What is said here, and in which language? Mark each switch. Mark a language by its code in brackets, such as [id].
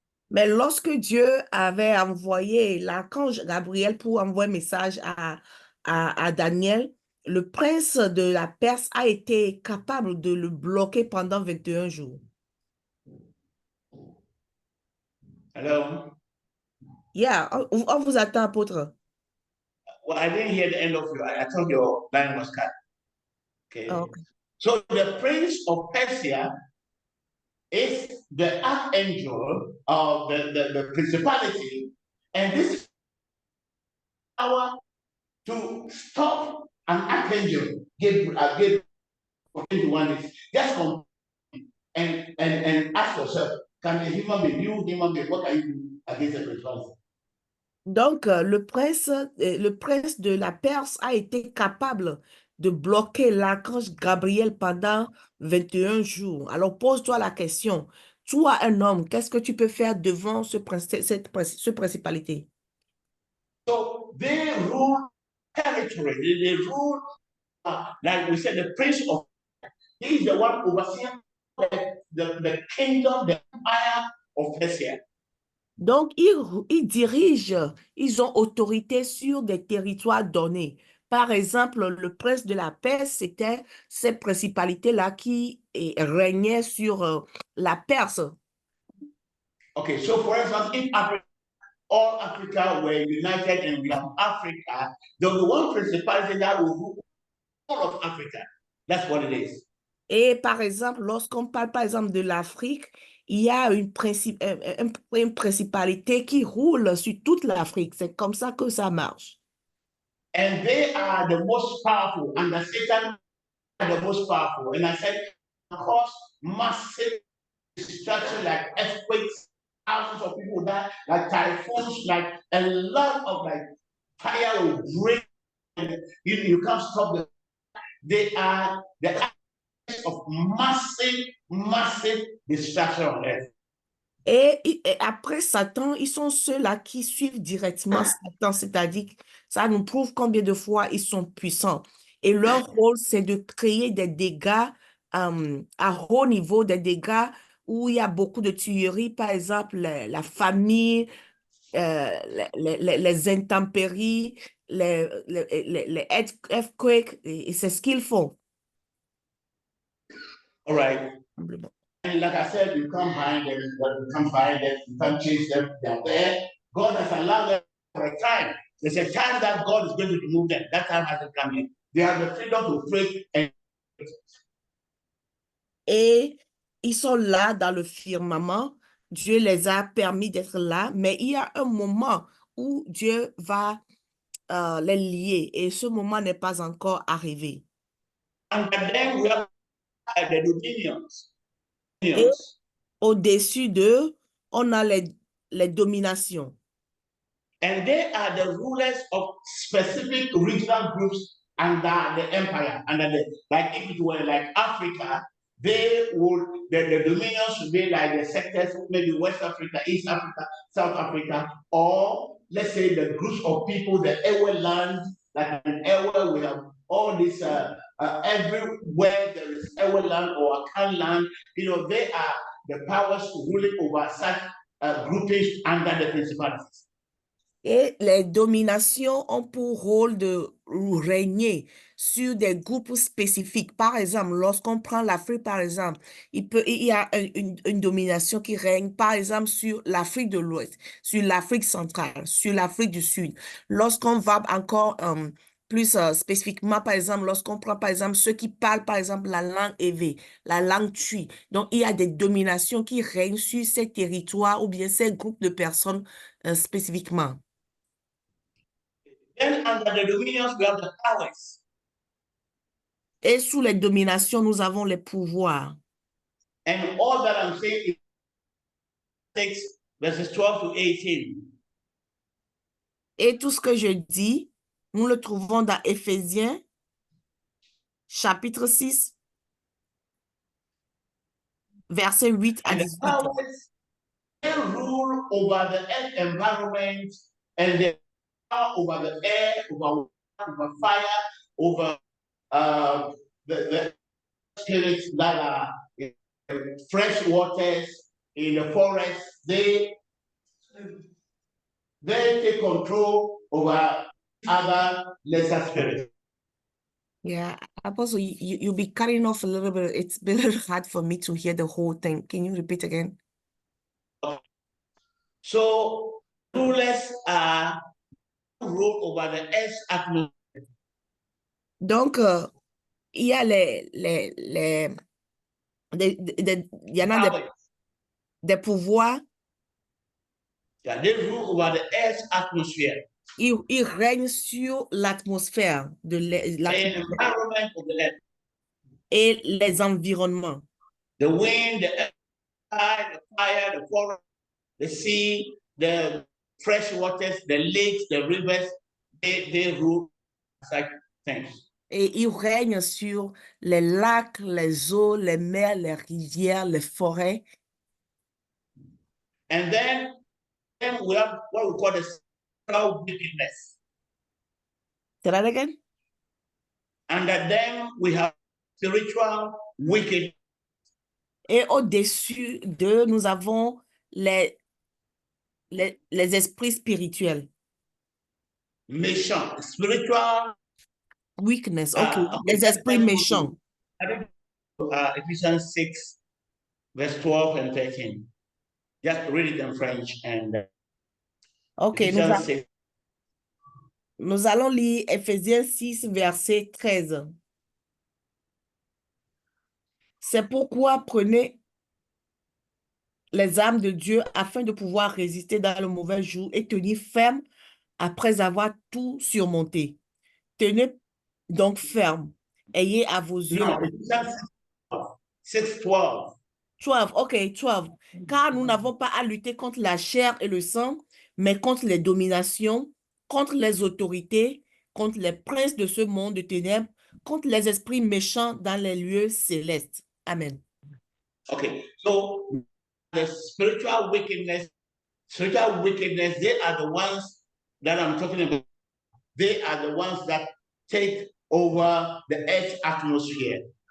[fr] Mais lorsque Dieu avait envoyé l'archange Gabriel pour envoyer un message à Daniel, le prince de la Perse a été capable de le bloquer pendant 21 jours. [en] Hello? Yeah, [fr] on vous attend, apôtre. [en] Well, I didn't hear the end of you. I thought your line was cut. Okay. Oh, okay. So the prince of Persia is the archangel of the principality, and this power to stop an archangel Gabriel for 21 days. Just come and ask yourself, can a human being, what can you do against the principality? [fr] Donc, le prince de la Perse a été capable de bloquer l'archange Gabriel pendant 21 jours. Alors, pose-toi la question. Toi, un homme, qu'est-ce que tu peux faire devant cette principalité? [en] So they rule territory. They rule, like we said, the prince of, he is the one overseeing the kingdom, the empire of Persia. [fr] Donc, ils dirigent, ils ont autorité sur des territoires donnés. Par exemple, le prince de la Perse, c'était cette principalité-là qui régnait sur la Perse. [en] Okay, so for instance, in Africa, all Africa were united and we have Africa, there was one principality that will rule all of Africa. That's what it is. [fr] Et par exemple, lorsqu'on parle par exemple de l'Afrique, il y a une principalité qui roule sur toute l'Afrique. C'est comme ça que ça marche. [en] And they are the most powerful, and the Satan are the most powerful. And I said, cause massive destruction like earthquakes, thousands of people die, like typhoons, like a lot of like fire will break, and you can't stop them. They are the actors of massive destruction on earth. [fr] Et après Satan, ils sont ceux-là qui suivent directement Satan, c'est-à-dire que ça nous prouve combien de fois ils sont puissants. Et leur rôle, c'est de créer des dégâts à haut niveau, des dégâts où il y a beaucoup de tueries, par exemple la famine, les intempéries, les earthquakes, et c'est ce qu'ils font. [en] All right. And like I said, you can't find them, you can't find them, you can't chase them, they're there. God has allowed them for a time. There's a time that God is going to remove them. That time hasn't come yet. They have the freedom to pray and [fr] et ils sont là dans le firmament. Dieu les a permis d'être là, mais il y a un moment où Dieu va les lier et ce moment n'est pas encore arrivé. [en] And then we have the dominions. [fr] Et au-dessus d'eux, on a les dominations. [en] And they are the rulers of specific regional groups under the empire, under the, like if it were like Africa, they would, the dominions would be like the sectors, maybe West Africa, East Africa, South Africa, or let's say the groups of people, the Ewe land, like in Ewe, we have all this, everywhere there is Ewe land or Akan land, you know, they are the powers ruling over such groupings under the principalities. [fr] Et les dominations ont pour rôle de régner sur des groupes spécifiques. Par exemple, lorsqu'on prend l'Afrique, par exemple, il y a une domination qui règne, par exemple, sur l'Afrique de l'Ouest, sur l'Afrique centrale, sur l'Afrique du Sud. Lorsqu'on va encore plus spécifiquement, par exemple, lorsqu'on prend, par exemple, ceux qui parlent, par exemple, la langue Ewe, la langue Twi. Donc, il y a des dominations qui règnent sur ces territoires ou bien ces groupes de personnes spécifiquement. [en] Then under the dominions, we have the powers. [fr] Et sous les dominations, nous avons les pouvoirs. [en] And all that I'm saying is 6 verses 12 to 18. [fr] Et tout ce que je dis, nous le trouvons dans Éphésiens, chapitre 6, versets 8 à [en] And the [fr] 18. [en] powers, they rule over the earth environment and they power over the air, over fire, over the spirits that are in fresh waters, in the forest. They take control over other lesser spirits. Yeah, Apostle, you'll be cutting off a little bit. It's been a little hard for me to hear the whole thing. Can you repeat again? So rulers are rule over the earth's atmosphere. [fr] Donc, il y a il y en a des pouvoirs. [en] Yeah, they rule over the earth's atmosphere. [fr] Ils règnent sur l'atmosphère de [en] environment of the earth. [fr] Et les environnements. [en] The wind, the air, the fire, the forest, the sea, the fresh waters, the lakes, the rivers, they rule such things. [fr] Et ils règnent sur les lacs, les eaux, les mers, les rivières, les forêts. [en] And then we have what we call the spiritual wickedness. Say that again? Under them we have spiritual wickedness. [fr] Et au-dessus d'eux, nous avons les esprits spirituels. Méchants, [en] spiritual. Weakness, okay. [fr] Les esprits méchants. [en] Ephesians 6, verse 12 and 13. Just read it in French and [fr] OK, nous allons lire Éphésiens 6, verset 13. C'est pourquoi prenez les armes de Dieu afin de pouvoir résister dans le mauvais jour et tenir ferme après avoir tout surmonté. Tenez donc ferme. Ayez à vos yeux. [en] No, Ephesians 6:12. 6:12. 12, ok, 12. [fr] Car nous n'avons pas à lutter contre la chair et le sang, mais contre les dominations, contre les autorités, contre les princes de ce monde de ténèbres, contre les esprits méchants dans les lieux célestes. Amen. [en] Okay, so the spiritual wickedness, they are the ones that I'm talking about. They are the ones that take over the earth's atmosphere.